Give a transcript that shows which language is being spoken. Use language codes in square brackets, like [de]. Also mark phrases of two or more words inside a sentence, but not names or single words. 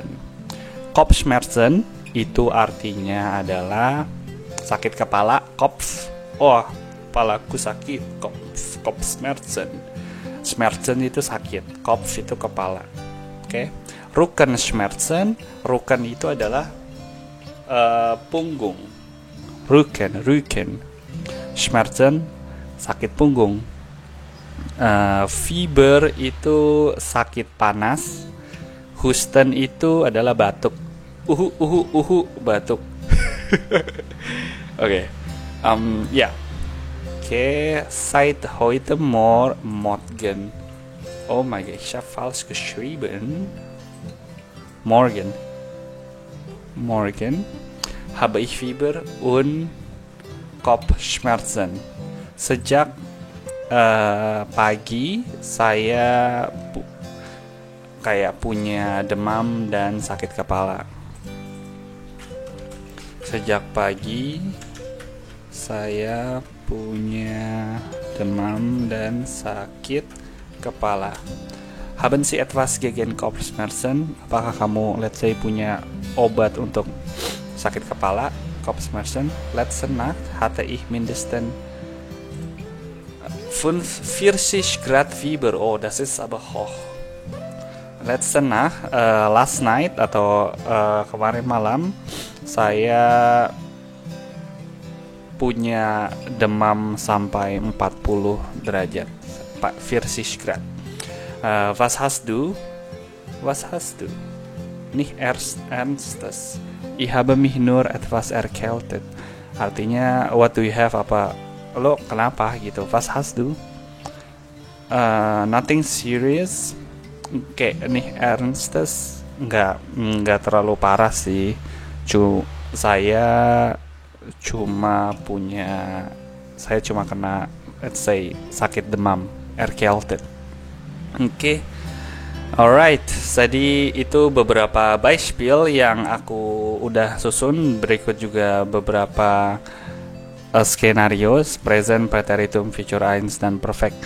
[id] Kopfschmerzen itu artinya adalah sakit kepala, Kopf. Oh, kepalaku sakit, Kopfschmerzen. Schmerzen itu sakit, Kopf itu kepala. Oke. Rückenschmerzen, Rücken itu adalah punggung. Rücken. Schmerzen sakit punggung. Fieber itu sakit panas. Husten itu adalah batuk. Batuk. Oke. [de] Ja. Okay, seit heute Morgen. [en] Oh my god, [de] ich habe falsch geschrieben. Morgen habe ich Fieber und Kopfschmerzen. [id] Sejak pagi saya kayak punya demam dan sakit kepala. Sejak pagi saya punya demam dan sakit kepala. [de] Haben Sie etwas gegen Kopfschmerzen? [id] Apakah kamu, [en] let's say, [id] punya obat untuk sakit kepala, Kopfschmerzen? [de] Letzte Nacht hatte ich mindestens 45 Grad Fieber. Oh, das ist aber hoch. Letzte Nacht, [en] last night [id] atau kemarin malam, saya punya demam sampai 40 derajat. [de] 40 Grad. Was hast du? Nicht ernstes. Ich habe mich nur etwas erkältet. [id] Artinya, [en] what do you have? [id] Apa lo kenapa gitu? [de] Was hast du? [en] Nothing serious. [de] Kayak nicht ernstes. [id] Enggak terlalu parah sih. Saya cuma kena, [en] let's say, [id] sakit demam, erkältet. Oke. Alright, jadi itu beberapa Beispiel yang aku udah susun. Berikut juga beberapa skenario, present, preteritum, future eins, dan perfect.